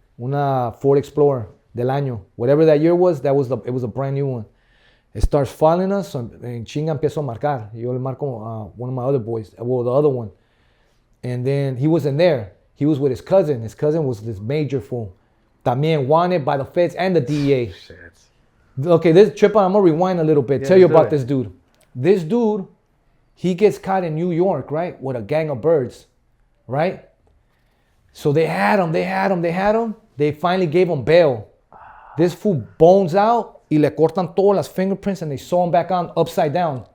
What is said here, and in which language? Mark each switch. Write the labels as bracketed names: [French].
[Spanish] Una Ford Explorer del año. [English] Whatever that year was, it was a brand new one. It starts following us, and chinga empiezo a marcar. Yo le marco one of my other boys, well, the other one. And then he wasn't there. He was with his cousin. His cousin was this major fool. También wanted by the feds and the DEA. Shit. Okay, this trip, I'm going to rewind a little bit. Yeah, Tell you let's do about it. this dude. This dude, he gets caught in New York, right? With a gang of birds, right? So they had him. They finally gave him bail. This fool bones out y le cortan todas las fingerprints and they sew him back on upside down.